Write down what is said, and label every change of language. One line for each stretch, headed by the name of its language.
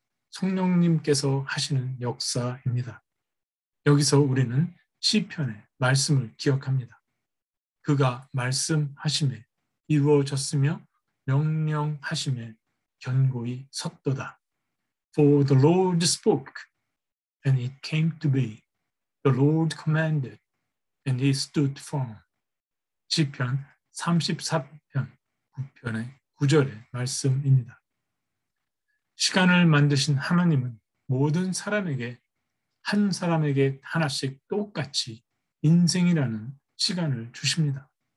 Korean: 성령님께서 하시는 역사입니다. 여기서 우리는 시편의 말씀을 기억합니다. 그가 말씀하심에 이루어졌으며 명령하심에 견고히 섰도다.
English: For the Lord spoke, and it came to be. The Lord commanded, and he stood firm.
Korean: 시편 34편 9편의 9절의 말씀입니다. 시간을 만드신 하나님은 모든 사람에게 한 사람에게 하나씩 똑같이 인생이라는 시간을 주십니다.